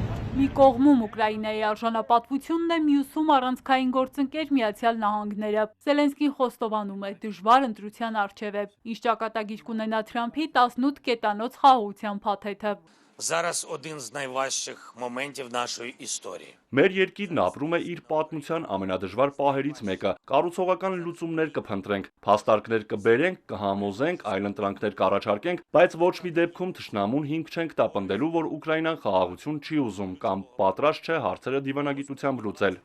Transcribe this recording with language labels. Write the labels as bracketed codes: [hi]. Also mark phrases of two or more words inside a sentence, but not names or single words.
[hy] Մի կողմում Ուկրաինայի արժանապատվությունն է, մյուսում առանցքային գործընկեր Միացյալ Նահանգները։ Զելենսկին խոստովանում է, դժվար ընտրության առջև է։ Ինչ ճակատագիր կունենա Թրամփի 18 կետանոց խաղաղության փաթեթը։ [uk] Зараз один з найважчих моментів нашої історії. [hy] Մեր երկիրն ապրում է իր պատմության ամենադժվար պահերից մեկը։ Կառուցողական լուծումներ կփնտրենք, փաստարկներ կբերենք, կհամոզենք, այլընտրանքներ կառաջարկենք, բայց ոչ մի դեպքում թշնամուն հիմք չենք տապնդելու, որ Ուկրաինան խաղաղություն չի ուզում կամ պատրաստ չէ հարցերը դիվանագիտությամբ լուծել։